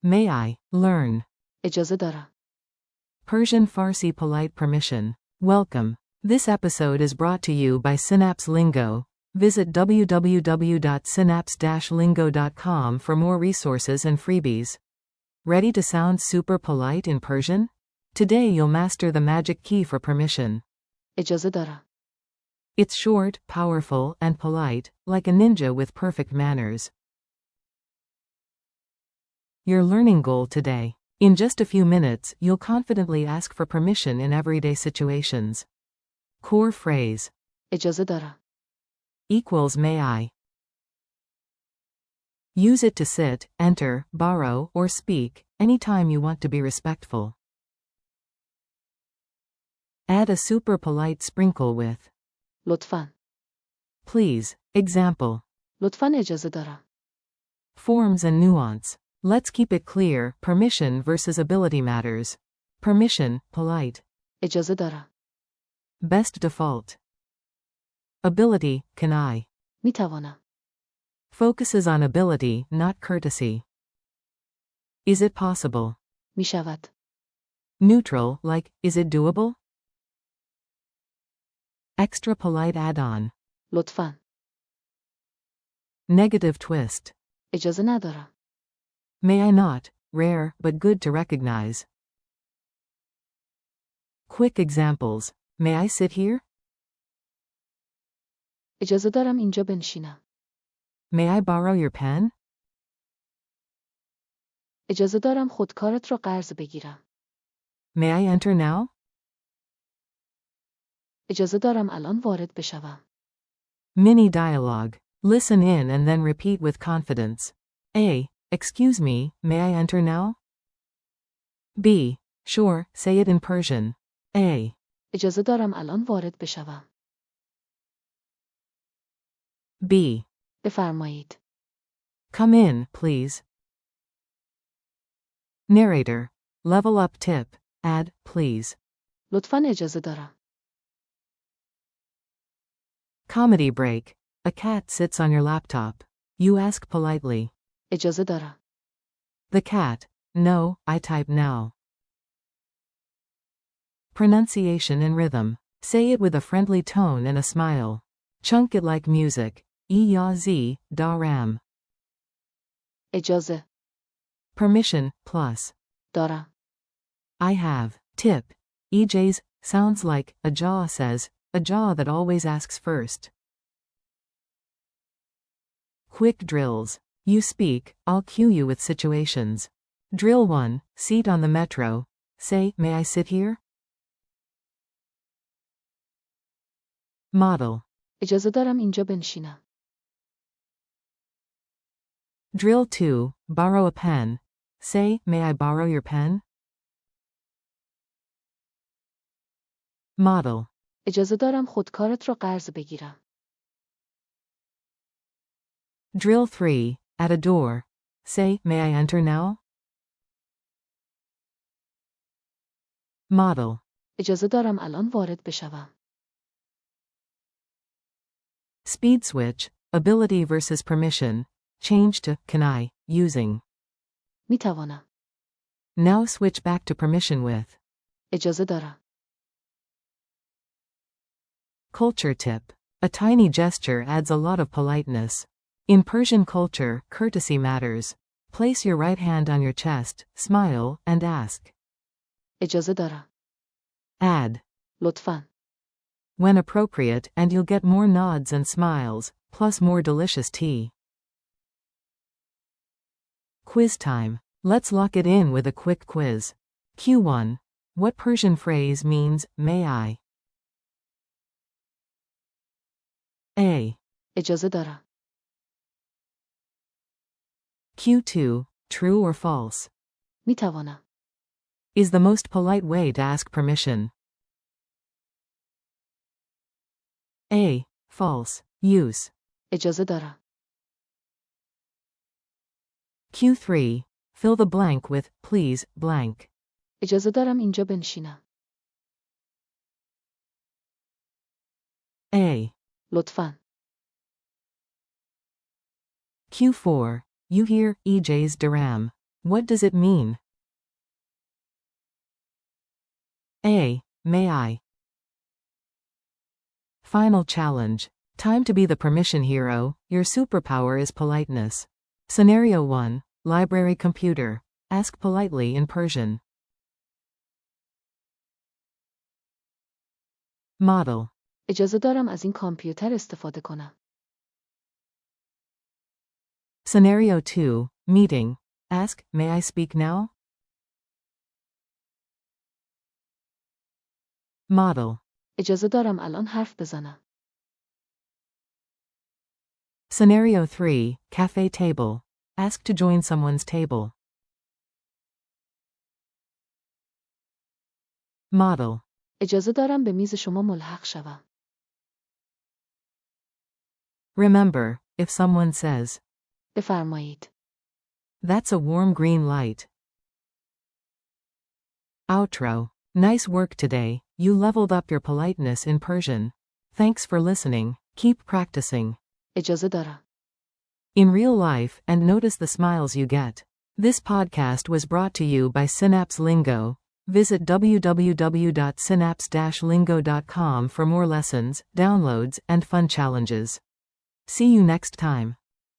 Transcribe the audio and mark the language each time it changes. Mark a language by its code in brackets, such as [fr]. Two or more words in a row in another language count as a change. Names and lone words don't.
[en] May I learn? [fa] اجازه دارم. [en] Persian Farsi polite permission. Welcome. This episode is brought to you by Synapse Lingo. Visit www.synapse-lingo.com for more resources and freebies. Ready to sound super polite in Persian? Today you'll master the magic key for permission. [fa] اجازه دارم. [en] It's short, powerful, and polite, like a ninja with perfect manners. Your learning goal today. In just a few minutes, you'll confidently ask for permission in everyday situations. Core phrase. [fa] اجازه دارم. [en] Equals may I. Use it to sit, enter, borrow, or speak, anytime you want to be respectful. Add a super polite sprinkle with [fa] لطفاً. [en] please. Example. [fa] لطفاً اجازه دارم. [en] Forms and nuance. Let's keep it clear, permission versus ability matters. Permission, polite. [fa] اجازه دارم. [en] Best default. Ability, can I. [fa] می توانم. [en] Focuses on ability, not courtesy. Is it possible? [fa] می شود. [en] Neutral, like, is it doable? Extra polite add-on. [fa] لطفاً. [en] Negative twist. [fa] اجازه ندارم. [en] May I not, rare, but good to recognize. Quick examples. May I sit here? [fa] اجازه دارم اینجا بنشینم. [en] May I borrow your pen? [fa] اجازه دارم خودکارت را قرض بگیرم. [en] May I enter now? [fa] اجازه دارم الان وارد بشوم. [en] Mini dialogue. Listen in and then repeat with confidence. A. Excuse me, may I enter now? B. Sure, say it in Persian. A. [fa] اجازه دارم الان وارد بشوم. [en] B. [fa] بفرمایید. [en] Come in, please. Narrator. Level up tip. Add, please. [fa] لطفاً اجازه دارم. [en] Comedy break. A cat sits on your laptop. You ask politely. [fa] اجازه دارم. [en] The cat. No, I type now. Pronunciation and rhythm. Say it with a friendly tone and a smile. Chunk it like music. [fa] اجازه دارم. اجازه. [en] Permission, plus. [fa] دارم. [en] I have. Tip. Egaze sounds like a jaw says, a jaw that always asks first. Quick drills. You speak, I'll cue you with situations. Drill 1. Seat on the metro. Say, may I sit here? Model. [fa] اجازه دارم اینجا بنشینم. [en] Drill 2. Borrow a pen. Say, may I borrow your pen? Model. [fa] اجازه دارم خودکارت را قرض بگیرم. [en] Drill 3. At a door. Say, may I enter now? Model. [fa] اجازه دارم الان وارد بشوم. [en] Speed switch. Ability versus permission. Change to can I, using. [fa] می توانم. [en] Now switch back to permission with. [fa] اجازه دارم. [en] Culture tip. A tiny gesture adds a lot of politeness. In Persian culture, courtesy matters. Place your right hand on your chest, smile, and ask. [fa] اجازه دارم. [en] Add. [fa] لطفاً. [en] When appropriate, and you'll get more nods and smiles, plus more delicious tea. Quiz time. Let's lock it in with a quick quiz. Q1. What Persian phrase means, may I? A. [fa] اجازه دارم. [en] Q2. True or false? [fa] می توانم. [en] Is the most polite way to ask permission. A. False. Use. [fa] اجازه دارم. [en] Q3. Fill the blank with, please, blank. [fa] اجازه دارم اینجا بنشینم. [en] A. [fa] لطفاً. [en] Q4. You hear, [fa] اجازه دارم. [en] What does it mean? A. May I? Final challenge. Time to be the permission hero. Your superpower is politeness. Scenario 1. Library computer. Ask politely in Persian. Model. [fa] اجازه دارم از این کامپیوتر استفاده کنم. [en] Scenario 2. Meeting. Ask, may I speak now? Model. [fa] اجازه دارم الان حرف بزنم. [en] Scenario 3. Cafe table. Ask to join someone's table. Model. [fa] اجازه دارم به میز شما ملحق شوم. [en] Remember, if someone says, [fa] بفرمایید. [en] that's a warm green light. Outro. Nice work today. You leveled up your politeness in Persian. Thanks for listening. Keep practicing. [fa] اجازه دارم. [en] In real life, and notice the smiles you get. This podcast was brought to you by Synapse Lingo. Visit www.synapse-lingo.com for more lessons, downloads, and fun challenges. See you next time.